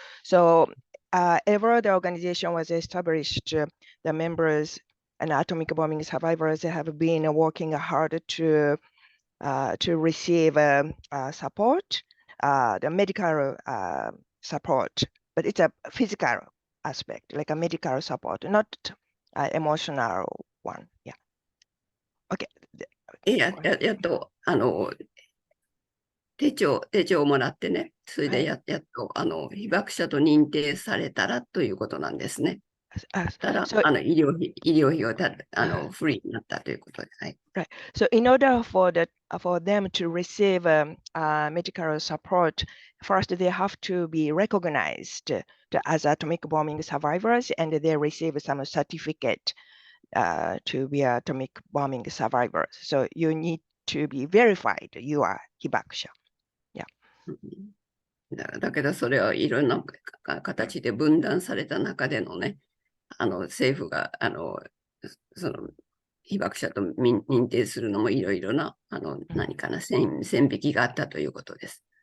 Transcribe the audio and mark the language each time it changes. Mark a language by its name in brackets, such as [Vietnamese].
[English] So ever the organization was established, the members and atomic bombing survivors have been working hard to receive support, the medical support, but it's a physical aspect, like a medical support, not emotional one. Yeah. Okay. [Japanese] やっと、手帳をもらってね、それでやっと、被爆者と認定されたらということなんですね。ただ、 [English] So, [Japanese] 医療費をフリーになったということです。はい。 [English] right. So in order for them to receive medical support, first they have to be recognized as atomic bombing survivors, and they receive some certificate to be atomic bombing survivors. So you need to be verified you are 被爆者。 Yeah. [Japanese] だけど、それはいろんな形で分断された中でのね、政府が、その、被爆者と認定するのもいろいろな、何かな、線引きがあったということです。